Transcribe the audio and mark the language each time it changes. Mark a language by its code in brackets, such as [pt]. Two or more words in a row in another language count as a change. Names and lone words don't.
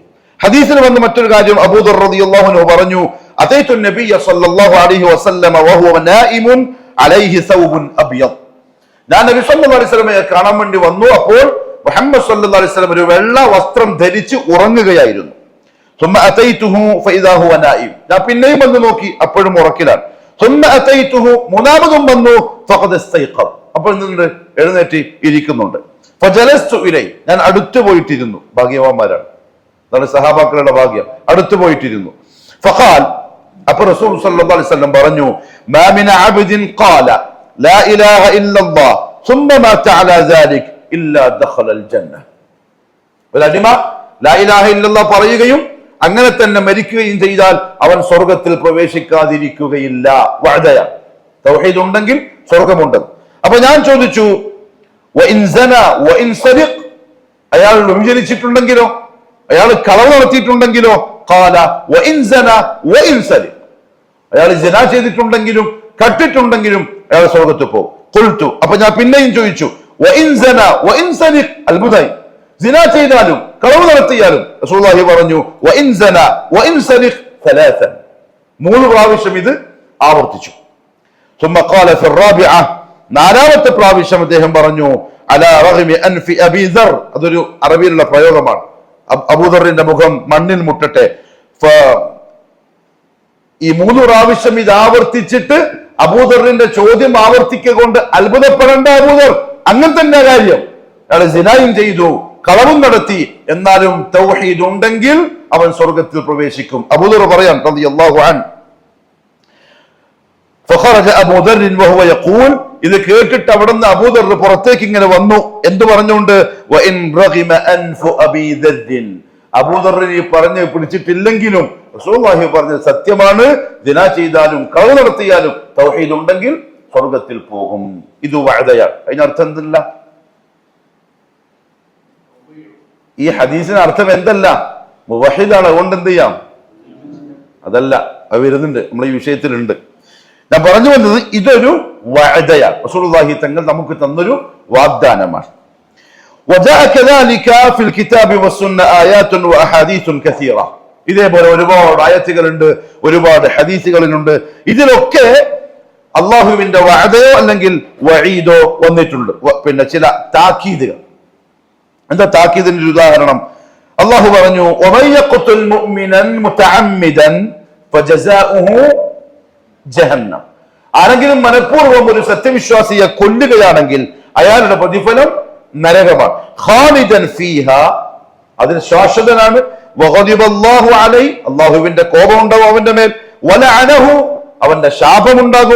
[ml] ഹദീസിൽ വന്ന മറ്റൊരു കാര്യം, [ar] അബൂദർ رضي الله عنه പറഞ്ഞു, أتيت النبي صلى الله عليه وسلم وهو نائم عليه ثوب أبيض. [ml] ഞാൻ നബി [ar] صلى الله عليه وسلم [ml] കാണാൻ വേണ്ടി വന്നു. അപ്പോൾ മുഹമ്മദ് [ar] صلى الله عليه وسلم [ml] ഒരു വെള്ള വസ്ത്രം ധരിച്ച് ഉറങ്ങുകയായിരുന്നു. [ar] ثم اتيته فاذا هو نائم, [ml] ഞാൻ പിന്നെയും വന്ന് നോക്കി, അപ്പോഴും ഉറക്കിലാണ്. [ar] ثم اتيته, [ml] മൂന്നാമതും വന്നു, [ar] فقد استيقظ, [ml] അപ്പോൾ നിന്ന് എഴുന്നേറ്റ് ഇരിക്കുന്നുണ്ട്. [ar] فجلست اليه, [ml] ഞാൻ അടുത്തു പോയിട്ടിരുന്നു. ഭാഗ്യവാന്മാരാണ്, അതാണ് സഹാബാക്കളുടെ ഭാഗ്യം. അടുത്തു പോയിട്ടിരുന്നു. فقال, അപ്പോൾ റസൂൽ [ar] صلى الله عليه وسلم [ml] പറഞ്ഞു, [ar] ما من عبد قال لا اله الا الله ثم مات على ذلك الا دخل الجنه. [ml] ഒരു അടിമ [ar] لا إله إلا الله [ml] പറയുകയും അങ്ങനെ തന്നെ മരിക്കുകയും ചെയ്താൽ അവൻ സ്വർഗത്തിൽ പ്രവേശിക്കാതിരിക്കുകയില്ല. വഅദയ, തൗഹീദ് ഉണ്ടെങ്കിൽ സ്വർഗമുണ്ട്. അപ്പൊ ഞാൻ ചോദിച്ചു, [ar] وإن زنى وإن سرق, [ml] അയാൾ വ്യഭിചരിച്ചിട്ടുണ്ടെങ്കിലോ, അയാൾ കളവ് നടത്തിയിട്ടുണ്ടെങ്കിലോ? [ar] قال وإن زنى وإن سرق, [ml] അയാൾ സിനാ ചെയ്തിട്ടുണ്ടെങ്കിലും കട്ടിട്ടുണ്ടെങ്കിലും അയാൾ സ്വർഗത്തിൽ പോകും. ഖുൽതു, അപ്പൊ ഞാൻ പിന്നെയും ചോദിച്ചു, [ar] وإن زنى وإن سرق, [ml] അത്ഭുതമായി, സിനാ ചെയ്താലും കളവ് നടത്തിയാലും? റസൂലുള്ളാഹി പറഞ്ഞു, [ar] وإن زنى وإن سرق ثلاثا, [ml] 3 പ്രാവശ്യം ഇത് ആവർത്തിച്ചു. [ar] ثم قال في الرابعه, [ml] 4ാമത്തെ പ്രാവശ്യം അദ്ദേഹം പറഞ്ഞു, [ar] على رغم أنف أبي ذر, [ml] അതൊരു അറബിയിലുള്ള പ്രയോഗമാണ്. അബൂദറിന്റെ മുഖം മണ്ണിൽ മുട്ടട്ടെ. ഈ 3 പ്രാവശ്യം ഇത് ആവർത്തിച്ചിട്ട് അബൂദറിന്റെ ചോദ്യം ആവർത്തിക്കൊണ്ട് അത്ഭുതപ്പെടേണ്ട അബൂദർ, അങ്ങനെ തന്നെ കാര്യം. അയാൾ സിനായും ചെയ്തു, കളവും നടത്തി, എന്നാലും തൗഹീദ് ഉണ്ടെങ്കിൽ അവൻ സ്വർഗത്തിൽ പ്രവേശിക്കും. അബൂദർ പറയാൻ [ar] رضي الله عنه, فخرج ابو ذر وهو يقول, [ml] ഇത് കേട്ടിട്ട് അവിടുന്ന് അബൂദർ പുറത്തേക്ക് ഇങ്ങനെ വന്നു. എന്തു പറഞ്ഞുകൊണ്ട്? [ar] وان رغم انف ابي ذر, [ml] അബൂദറിനെ പറഞ്ഞു പിടിച്ചിട്ടില്ലെങ്കിലും റസൂലുള്ളാഹി പറഞ്ഞത് സത്യമാണ്, ദിനാ ചെയ്താലും കളവ് നടത്തിയാലും തൗഹീദ് ഉണ്ടെങ്കിൽ സ്വർഗത്തിൽ പോകും. ഇത് വഅദയാണ്. അതിനർത്ഥം എന്തല്ല? ഈ ഹദീസിന് അർത്ഥം എന്തല്ല? മുവഹിദാണ്, അതുകൊണ്ട് എന്ത് ചെയ്യാം? അതല്ല, അത് വരുന്നുണ്ട്, നമ്മൾ ഈ വിഷയത്തിലുണ്ട്. ഞാൻ പറഞ്ഞു വന്നത് ഇതൊരു വഅദയാണ്, റസൂലുള്ളാഹി തങ്ങൾ നമുക്ക് തന്നൊരു വാഗ്ദാനമാണ്. [ar] وجاء كذلك في الكتاب والسنة آيات وأحاديث كثيرة, [ml] ഇതേപോലെ ഒരുപാട് ആയത്തുകളുണ്ട്, ഒരുപാട് ഹദീസുകളുണ്ട്. ഇതിലൊക്കെ അള്ളാഹുവിന്റെ വഅദയോ അല്ലെങ്കിൽ വഈദോ വന്നിട്ടുണ്ട്. പിന്നെ ചില താക്കീതുകൾ. എന്താ താക്കീദിന്റെ ഒരു ഉദാഹരണം? അള്ളാഹു പറഞ്ഞു, [ar] ومن يقتل مؤمنا متعمدا فجزاؤه جهنم, [ml] ആരെങ്കിലും മനഃപൂർവ്വം ഒരു സത്യവിശ്വാസിയെ കൊല്ലുകയാണെങ്കിൽ അയാളുടെ പ്രതിഫലം നരകമാണ്. [ar] خالدا فيها, [ml] അതിന് ശാശ്വതനാണ്. [ar] وغضب الله عليه, [ml] അല്ലാഹുവിന്റെ കോപം ഉണ്ടാവും അവന്റെ മേൽ. വലഅനഹു, അവന്റെ ശാപമുണ്ടാകും.